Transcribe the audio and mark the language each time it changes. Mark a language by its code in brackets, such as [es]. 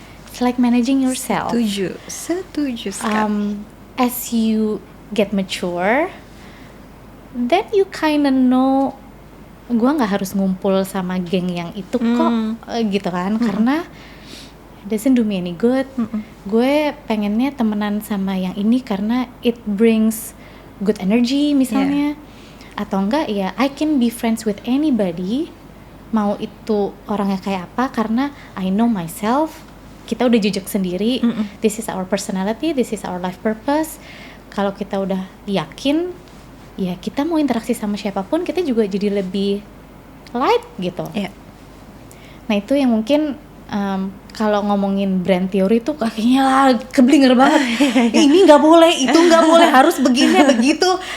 [en] It's like managing yourself. [id] Setuju sekali. [en] As you get mature, then you kinda know, [id] gue nggak harus ngumpul sama geng yang itu kok, gitu kan? Karena [en] doesn't do me any good. [id] Gue pengennya temenan sama yang ini karena [en] it brings good energy [id] misalnya. Atau enggak ya [en] I can be friends with anybody, [id] mau itu orangnya kayak apa, karena [en] I know myself. [id] Kita udah jejak sendiri. [en] This is our personality, this is our life purpose. [id] Kalau kita udah yakin, ya kita mau interaksi sama siapapun kita juga jadi lebih light gitu. Nah itu yang mungkin kalau ngomongin brand theory tuh kakinya keblinger banget. Ini nggak boleh, itu nggak boleh, harus begini begitu.